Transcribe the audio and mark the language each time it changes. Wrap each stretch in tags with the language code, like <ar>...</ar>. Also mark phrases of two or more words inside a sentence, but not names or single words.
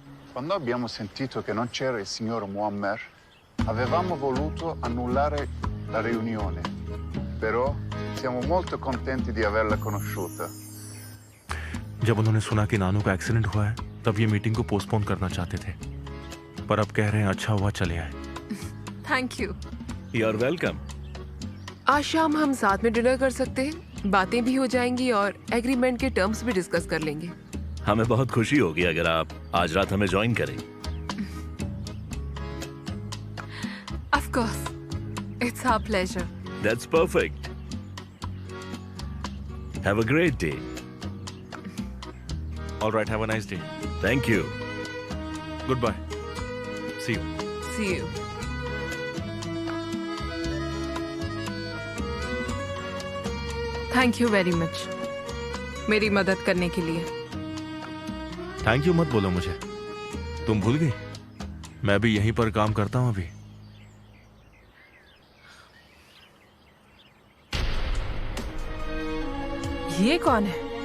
<it>Quando abbiamo sentito che non c'era il signor Muammer, avevamo voluto annullare la riunione. Però siamo molto contenti di averla conosciuta.</it> <hi>जब उन्होंने सुना कि नानू का एक्सीडेंट हुआ है तब ये मीटिंग को पोस्टपोन करना चाहते थे, पर अब कह रहे हैं अच्छा हुआ चले आए।</hi> <en>Thank you. You are welcome.</en> <hi>आज शाम हम साथ में डिनर कर सकते हैं, बातें भी हो जाएंगी और एग्रीमेंट के टर्म्स भी डिस्कस कर लेंगे। हमें बहुत खुशी होगी अगर आप आज रात हमें ज्वाइन करें।</hi> <en>Of course, it's our pleasure. That's perfect. Have a great day. All right, have a nice day. Thank you. Good bye. See you. See you. Thank you very much मेरी मदद करने के लिए। Thank you</en> <hi>मत बोलो मुझे, तुम भूल गई मैं भी यहीं पर काम करता हूं अभी। ये कौन है?</hi>